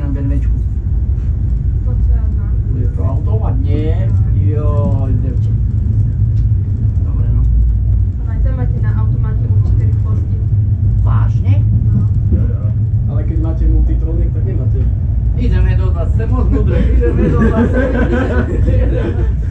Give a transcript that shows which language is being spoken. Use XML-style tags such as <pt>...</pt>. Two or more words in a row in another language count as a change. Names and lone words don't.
<sk>Nemečku.</sk> <pl>To co ja znam.</pl> <sk>Bude to automat? Nie. Joj, devče. Dobre, no. Ale aj tam máte na automate určité rýchlosti. Vážne? Ale keď máte multitronik, tak nemáte. Ideme do zase, moc mudre, ideme do zase.</sk>